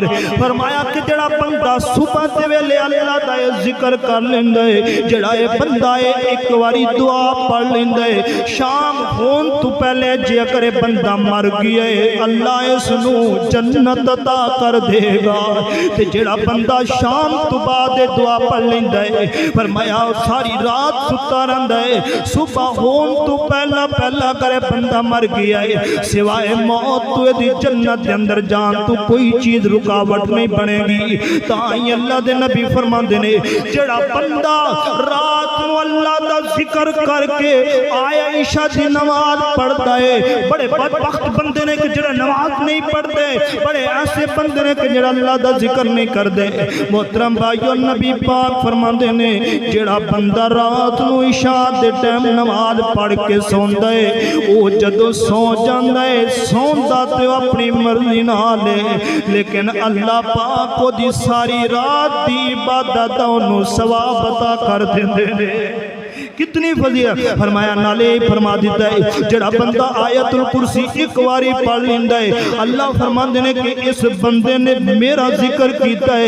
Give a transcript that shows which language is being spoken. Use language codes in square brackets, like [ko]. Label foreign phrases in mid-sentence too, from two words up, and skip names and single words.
[pa] فرمایا کہ جڑا بندہ صبح دے ویلے اللہ دا ذکر کر لیندا ہے، جڑا اے بندہ اے ایک واری دعا پڑھ لیندا ہے، شام ہون تو پہلے جے اگر بندہ مر گیا ہے اللہ اس نو جنت عطا کر دے گا. تے جڑا بندہ شام تو بعد دعا پڑھ لیندا ہے فرمایا ساری رات ستا رہندا ہے، صبح ہون تو پہلا پہلا کرے بندہ مر گیا ہے سوائے موت تو دی جنت دے اندر جان تو کوئی چیز رکاوٹ نہیں بنے گی. تاں اللہ دے نبی فرماندے نے جڑا بندہ رات نو اللہ دا ذکر کر کے آیا عشاء دی نماز پڑھتا ہے، بڑے بدبخت بندے نے کہ جڑا نماز نہیں پڑھتے، بڑے ایسے بندے نے کہ جڑا اللہ دا ذکر نہیں کردے. محترم بھائیو نبی پاک فرماندے نے جڑا بندہ رات نو عشاء دے ٹائم نماز پڑھ کے سوندا ہے او جدو سو جاندا ہے سوندا تے اپنی مرضی نال لیکن اللہ پاک کو دی ساری رات دی عبادت انہوں ثواب عطا کر دیندے نے. کتنی فضیلت. فرمایا نالے فرما دیتا ہے جڑا بندہ آیت الکرسی ایک واری پڑھ لیندا ہے اللہ فرماندے نے کہ اس بندے نے میرا ذکر کیتا ہے.